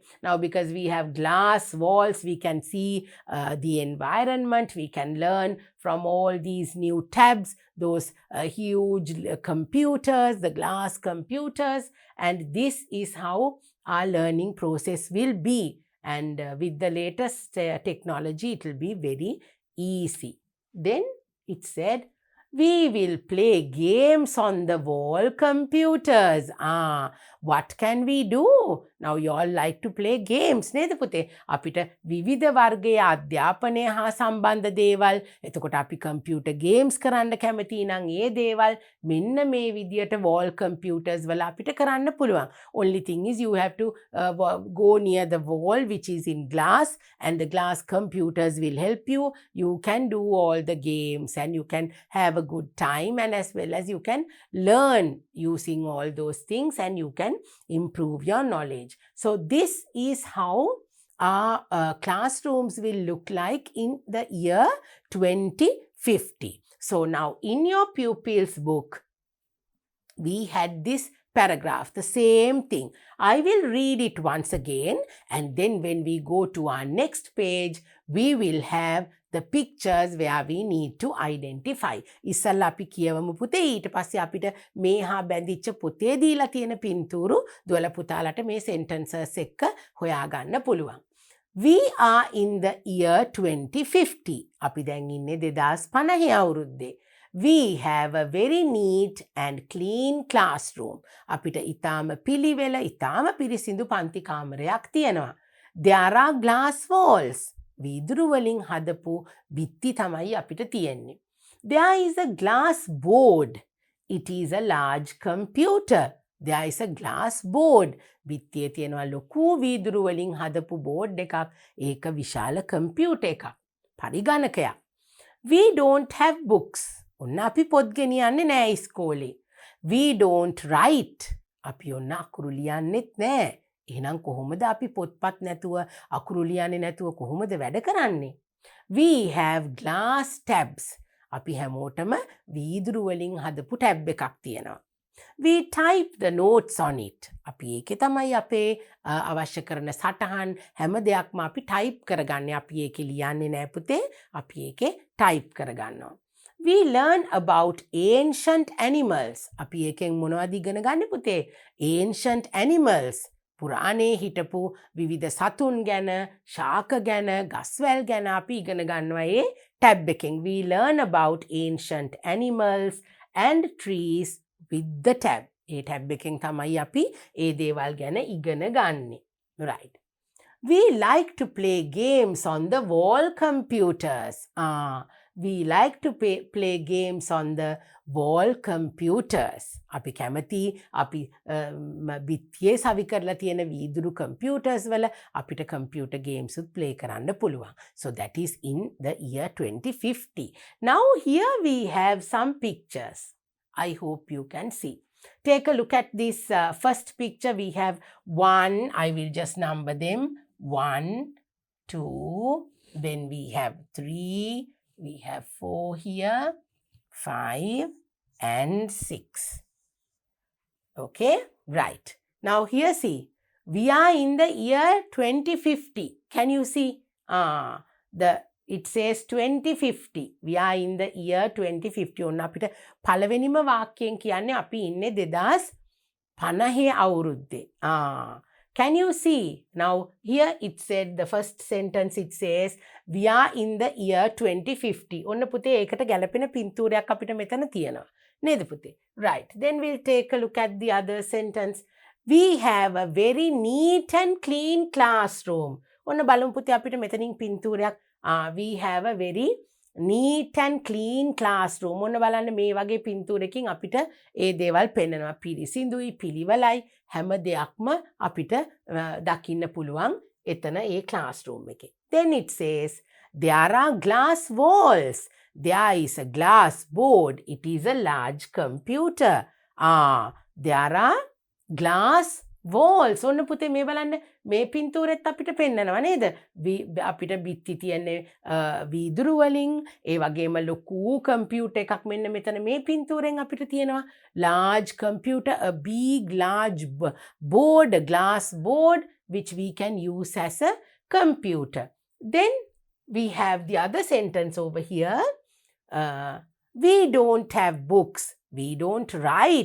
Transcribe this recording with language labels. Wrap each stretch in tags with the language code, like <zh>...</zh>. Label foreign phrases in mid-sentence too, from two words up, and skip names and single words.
<en>Now, because we have glass walls, we can see the environment, we can learn from all these new tabs, those huge computers, the glass computers, and this is how our learning process will be. And with the latest technology, it will be very easy. Then it said, we will play games on the wall computers. What can we do? Now you all like to play games</en> <si>නේද පුතේ? අපිට විවිධ වර්ගයේ අධ්‍යාපනය හා සම්බන්ධ දේවල්, එතකොට අපි</si> <en>computer games</en> <si>කරන්න කැමති නම් ඒ දේවල් මෙන්න මේ විදියට</si> <en>wall computers</en> <si>වල අපිට කරන්න පුළුවන්.</si> <en>Only thing is you have to go near the wall which is in glass, and the glass computers will help you. You can do all the games and you can have a good time, and as well as you can learn using all those things and you can improve your knowledge. So this is how our classrooms will look like in the year 2050. So now in your pupils book, we had this paragraph, the same thing. I will read it once again, and then when we go to our next page, we will have the pictures where we need to identify.</en> <si>ඉස්සල්ලා අපි කියවමු පුතේ, ඊට පස්සේ අපිට මේ හා බැඳිච්ච පොතේ දීලා තියෙන පින්තූරු දුවල පුතාලට මේ sentences එක්ක හොයාගන්න පුළුවන්.</si> <en>We are in the year 2050.</en> <si>අපි දැන් ඉන්නේ 2050 අවුරුද්දේ.</si> <en>We have a very neat and clean classroom.</en> <si>අපිට ඊටාම පිළිවෙල, ඊටාම පිරිසිදු පන්ති කාමරයක් තියෙනවා.</si> <en>There are glass walls.</en> <si>වීදුරු වලින් හදපු බිත්ති තමයි අපිට තියෙන්නේ.</si> <en>There is a glass board. It is a large computer. There is a glass board.</en> <si>බිත්තියේ තියෙනවා ලොකු වීදුරු වලින් හදපු බෝඩ් එකක්. ඒක විශාල කම්පියුටර් එකක්. පරිගණකයක්.</si> <en>We don't have books.</en> <si>ඔන්න අපි පොත් ගෙනියන්නේ නෑ ඉස්කෝලේ.</si> <en>We don't write.</en> <si>අපි ඔන්න අකුරු ලියන්නෙත් නෑ. එහෙනම් කොහොමද අපි පොත්පත් නැතුව අකුරු ලියන්නේ නැතුව කොහොමද වැඩ කරන්නේ?</si> <en>We have glass tabs.</en> <si>අපි හැමෝටම වීදුරු වලින් හදපු ටැබ් එකක් තියෙනවා.</si> <en>We type the notes on it.</en> <si>අපි ඒකේ තමයි අපේ අවශ්‍ය කරන සටහන් හැම දෙයක්ම අපි ටයිප් කරගන්නේ. අපි ඒකේ ලියන්නේ නෑ පුතේ. අපි ඒකේ ටයිප් කරගන්නවා.</si> <en>We learn about ancient animals.</en> <si>අපි ඒකෙන් මොනවද ඉගෙන ගන්න පුතේ?</si> <en>Ancient animals.</en> <si>පුරාණේ හිටපු විවිධ සතුන් ගැන, ශාක ගැන, ගස්වැල් ගැන අපි ඉගෙන ගන්නවා ඒ ටැබ් එකෙන්.</si> <en>We learn about ancient animals and trees with the tab.</en> <si>ඒ ටැබ් එකෙන් තමයි අපි ඒ දේවල් ගැන ඉගෙන ගන්නේ.</si> <en>Right. We like to play games on the wall computers. We like to play games on the wall computers.</en> <si>අපි කැමති අපි බිත්තියේ සවි කරලා තියෙන වීදුරු computers වල අපිට</si> <en>computer games</en> <si>උත් play කරන්න පුළුවන්.</si> <en>So that is in the year 2050. Now here we have some pictures. I hope you can see. Take a look at this first picture. We have 1. I will just number them. 1, 2, then we have 3, we have 4 here, 5 and 6. Okay, right. Now here see, we are in the year 2050. Can you see? It says 2050. We are in the year 2050.</en> <si>ඔන්න අපිට පළවෙනිම වාක්‍යයෙන් කියන්නේ අපි ඉන්නේ 2050 අවුරුද්දේ.</si> <en>Can you see? Now here it said, the first sentence it says, we are in the year 2050.</en> <si>ඔන්න පුතේ ඒකට ගැලපෙන පින්තූරයක් අපිට මෙතන තියෙනවා. නේද පුතේ?</si> <en>Right. Then we'll take a look at the other sentence. We have a very neat and clean classroom.</en> <si>ඔන්න බලමු පුතේ අපිට මෙතනින් පින්තූරයක්.</si> <en>We have a very neat and clean classroom.</en> <si>ඔන්න බලන්න මේ වගේ පින්තූරකින් අපිට ඒ දේවල් පෙන්වනවා. පිරිසිදුයි, පිළිවෙලයි, හැම දෙයක්ම අපිට දකින්න පුළුවන් එතන ඒ classroom එකේ.</si> <en>Then it says, there are glass walls. There is a glass board. It is a large computer. There are glass walls.</en> <si>ඔන්න පුතේ මේ බලන්න මේ පින්තූරෙත් අපිට පෙන්නනවා නේද? අපිට බිත්ති තියන්නේ වීදුරු වලින්, ඒ වගේම ලොකු කම්පියුටර් එකක් මෙන්න මෙතන මේ පින්තූරෙන් අපිට තියෙනවා.</si> <en>Large computer, a big large board, a glass board which we can use as a computer. Then we have the other sentence over here. We don't have books. We don't write.</en>